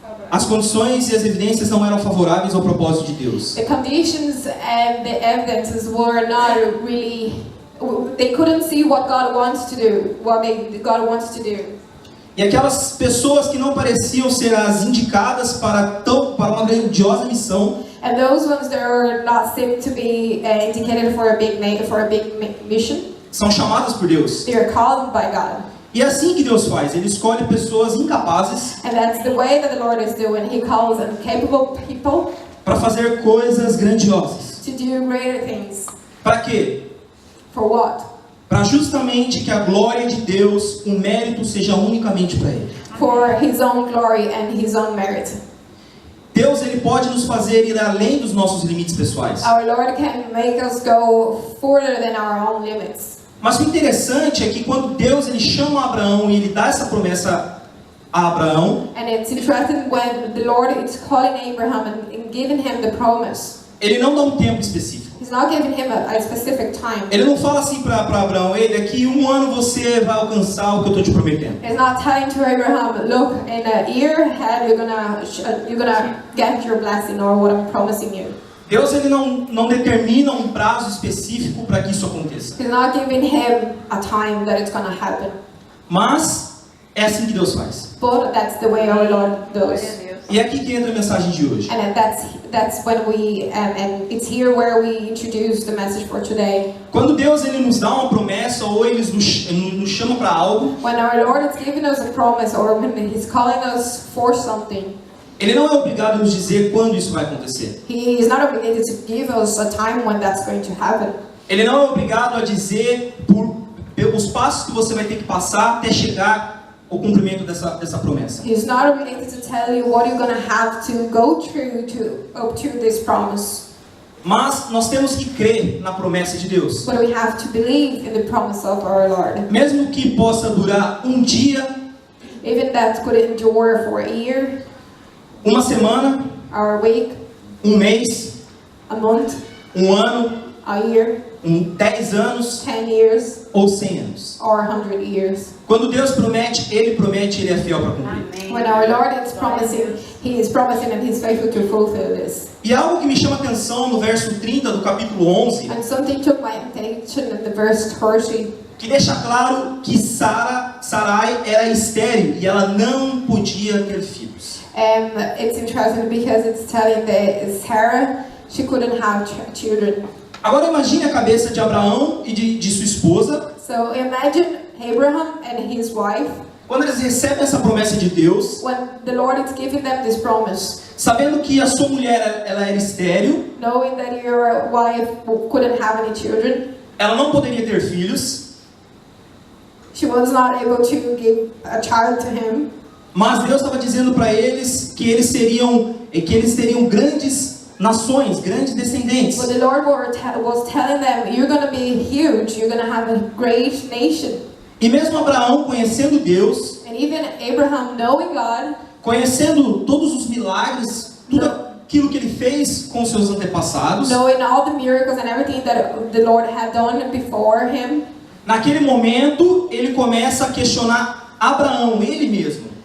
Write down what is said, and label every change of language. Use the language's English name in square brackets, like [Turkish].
[Portuguese] As condições e as evidências não eram favoráveis ao propósito de Deus. [English] The conditions and the evidences were not really. They couldn't see what God wants to do, God wants to do. [Portuguese] E aquelas pessoas que não pareciam ser as indicadas para uma grandiosa missão, [English] And those ones that are not seem to be indicated for a big mission, [Portuguese] são chamadas por Deus. [English] they are called by God. [Portuguese] E é assim que Deus faz. Ele escolhe pessoas incapazes [English] And that's the way that the Lord is doing. He calls incapable people [Portuguese] para fazer coisas grandiosas. [English] to do greater things. [Portuguese] Para quê? [English] For what? [Portuguese] Para justamente que a glória de Deus, o mérito seja unicamente para Ele. [English] For His own glory and His own merit. [Portuguese] Deus, Ele pode nos fazer ir além dos nossos limites pessoais. [English] Our Lord can make us go further than our own limits. [Portuguese] Mas o interessante é que quando Deus ele chama Abraão e Ele dá essa promessa a Abraão, [English] And it's interesting when the Lord is calling Abraham and giving him the promise. [Portuguese] Ele não dá um tempo específico. [English] He's not giving him a specific time. [Portuguese] Ele não fala assim para Abraão: ei, daqui 1 ano você vai alcançar o que eu estou te prometendo. [English] He's not telling to Abraham, look, in a year ahead you're gonna get your blessing or what I'm promising you. [Portuguese] Deus ele não determina um prazo específico para que isso aconteça. [English] He's not giving him a time that it's gonna happen. [Portuguese] Mas é assim que Deus faz. [English] But that's the way our Lord does. [Portuguese] E é aqui que entra a mensagem de hoje. [English] And that's when we and it's here where we introduce the message for today. [Portuguese] Quando Deus ele nos dá uma promessa ou Ele nos chama para algo, [English] When our Lord is giving us a promise or when He's calling us for something, [Portuguese] Ele não é obrigado a nos dizer quando isso vai acontecer. [English] He is not obligated to give us a time when that's going to happen. [Portuguese] Ele não é obrigado a dizer os passos que você vai ter que passar até chegar ao cumprimento dessa promessa. [English] He's not obligated to tell you what you're going to have to go through up to this promise. [Portuguese] Mas nós temos que crer na promessa de Deus. [English] But we have to believe in the promise of our Lord. [Portuguese] Mesmo que possa durar um dia, [English] Even that could endure for a year, [Portuguese] uma semana, [English] or a week, [Portuguese] um mês, [English] a month, [Portuguese] um ano, [English] a year, [Portuguese] 10 anos [English] 10 years, [Portuguese] ou 100 anos. [English] or 100 years. [Portuguese] Quando Deus promete, Ele é fiel para cumprir. [English] When our Lord is promising, He is promising and He's faithful to fulfill this. [Portuguese] E algo que me chama a atenção no verso 30 do capítulo 11, [English] And something took my attention in the verse 30. [Portuguese] que deixa claro que Sarai era estéril e ela não podia ter filhos. [English] It's interesting because it's telling that Sarah, she couldn't have children. [Portuguese] Agora imagine a cabeça de Abraão e de sua esposa, [English] So imagine Abraham and his wife, [Portuguese] quando eles recebem essa promessa de Deus, [English] when the Lord is giving them this promise, [Portuguese] sabendo que a sua mulher ela era estéril, [English] knowing that your wife couldn't have any children, [Portuguese] ela não poderia ter filhos, [English] she was not able to give a child to him. [Portuguese] mas Deus estava dizendo para eles que eles teriam grandes nações, grandes descendentes. [English] But the Lord was telling them, you're going to be huge, you're going to have a great nation. [Portuguese] E mesmo Abraão conhecendo Deus, [English] And even Abraham knowing God, [Portuguese] conhecendo todos os milagres, tudo aquilo que ele fez com seus antepassados, [English] knowing all the miracles and everything that the Lord had done before him, [Portuguese] naquele momento ele começa a questionar Abraão, ele mesmo.